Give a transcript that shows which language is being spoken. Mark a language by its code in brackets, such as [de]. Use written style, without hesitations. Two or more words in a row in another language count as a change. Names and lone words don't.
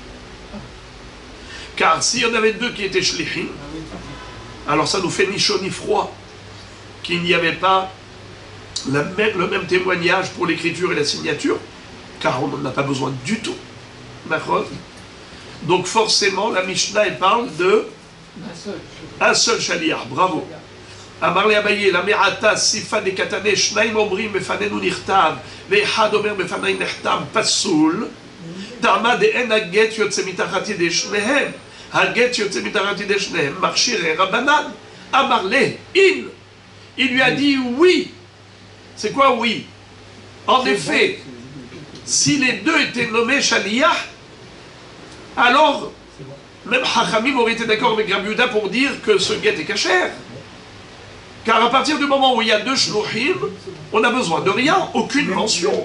[fr] Car s'il y en avait deux qui étaient shlichim, alors ça nous fait ni chaud ni froid qu'il n'y avait pas le même témoignage pour l'écriture et la signature, car on n'en a pas besoin du tout. Donc forcément, la Mishnah, elle parle de un seul shaliach. [arc] Bravo. אמר ליה אביי לאו מעתה סיפא דקתני, [he] שנים אומרים בפנינו נכתב ואחד אומר בפני נחתם פסול טעמא דאין הגט יוצא מתחת ידי שניהם הגט יוצא מתחת ידי שניהם מכשירי רבנן, [arc] אמר ליה אין. [fr] Il lui a dit oui. C'est quoi oui? En effet, si les deux étaient nommés shaliach, alors même Hachamim aurait été d'accord avec Rabbi Yehuda pour dire que ce guet est kasher. Car à partir du moment où il y a deux shluchim, on n'a besoin de rien, aucune mention.